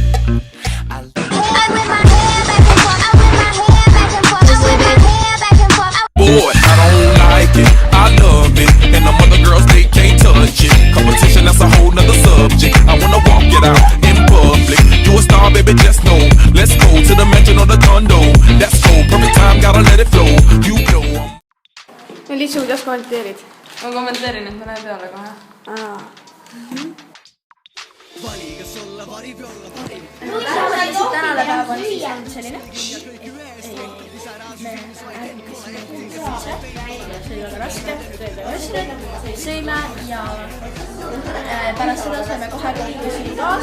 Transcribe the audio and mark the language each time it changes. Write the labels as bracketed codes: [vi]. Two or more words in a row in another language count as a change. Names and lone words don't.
[en] Boy, I don't like it, I love it. And the other girls, they can't touch it. Competition, that's a whole nother subject. I wanna walk it out in public. You a star, baby, just know. Let's go to the mansion or the condo. That's cool, perfect time, gotta let it flow. You know [et] Liitsu, kuidas kommenteerid? Ma kommenteerin, et ma näen peale kohe. Tänane päev on siis olnud selline, me see ei ole raske, sõime ja pärast seda saime kohe kõikisi taas.